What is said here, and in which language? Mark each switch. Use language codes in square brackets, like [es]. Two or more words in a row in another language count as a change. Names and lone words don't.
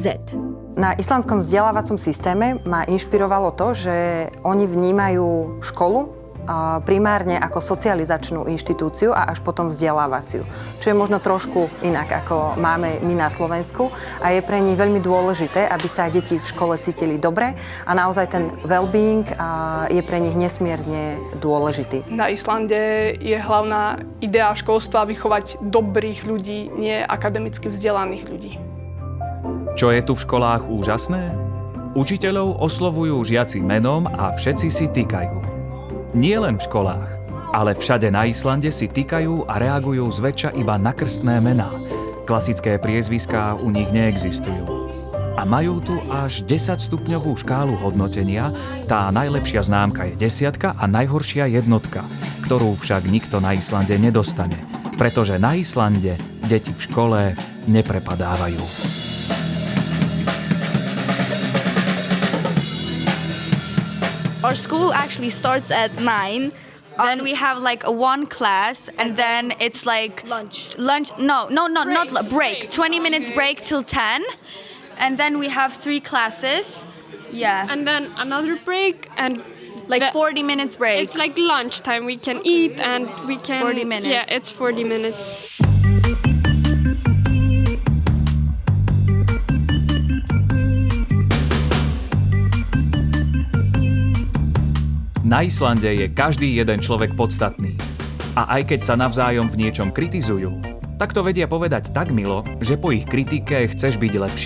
[sk] Na islandskom vzdelávacom systéme ma inšpirovalo to, že oni vnímajú školu primárne ako socializačnú inštitúciu a až potom vzdelávaciu. Čo je možno trošku inak, ako máme my na Slovensku a je pre nich veľmi dôležité, aby sa deti v škole cítili dobre a naozaj ten well-being je pre nich nesmierne dôležitý. Na Islande je hlavná idea školstva vychovať dobrých ľudí, nie akademicky vzdelaných ľudí. Čo je tu v školách úžasné? Učiteľov oslovujú žiaci menom a všetci si týkajú. Nie len v školách, ale všade na Islande si týkajú a reagujú zväčša iba na krstné mená. Klasické priezviská u nich neexistujú. A majú tu až 10-stupňovú škálu hodnotenia, tá najlepšia známka je 10 a najhoršia 1, ktorú však nikto na Islande nedostane, pretože na Islande deti v škole neprepadávajú. [en] Our school actually starts at 9. Then we have like one class, and then it's like lunch. No, not break. 20 minutes break till 10, and then we have 3 classes. Yeah. And then another break, and like 40 minutes break. It's like lunchtime. We can eat and we can. 40 minutes. Yeah, it's 40 minutes. [sk] Na Islande je každý jeden človek podstatný. A aj keď sa navzájom v niečom kritizujú, tak to vedia povedať tak milo, že po ich kritike chceš byť lepší.